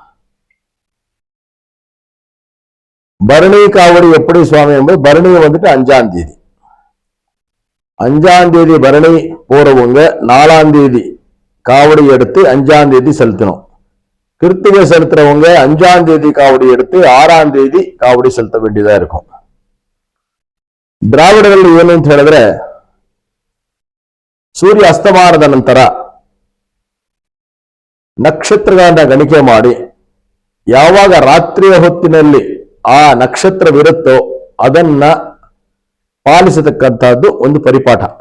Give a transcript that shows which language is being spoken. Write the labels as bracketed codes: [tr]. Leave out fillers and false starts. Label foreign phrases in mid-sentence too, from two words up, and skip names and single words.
[ta] பரணி காவடி எப்படி சுவாமி என்பது, பரணியை வந்துட்டு 5ஆம் தேதி, 5ஆம் தேதி பரணி போறவங்க 4ஆம் தேதி காவடி எடுத்து 5ஆம் தேதி செலுத்தணும். கிருத்திகை செலுத்துறவங்க 5ஆம் தேதி காவடி எடுத்து 6ஆம் தேதி காவடி செலுத்த வேண்டியதா இருக்கும். [kn] ದ್ರಾವಿಡರಲ್ಲಿ ಏನು ಅಂತ ಹೇಳಿದ್ರೆ, ಸೂರ್ಯ ಅಸ್ತಮಾನದ ನಂತರ ನಕ್ಷತ್ರಗಳನ್ನ ಗಣಿಕೆ ಮಾಡಿ ಯಾವಾಗ ರಾತ್ರಿಯ ಹೊತ್ತಿನಲ್ಲಿ ಆ ನಕ್ಷತ್ರವಿರುತ್ತೋ ಅದನ್ನ ಪಾಲಿಸತಕ್ಕಂಥದ್ದು ಒಂದು ಪರಿಪಾಠ.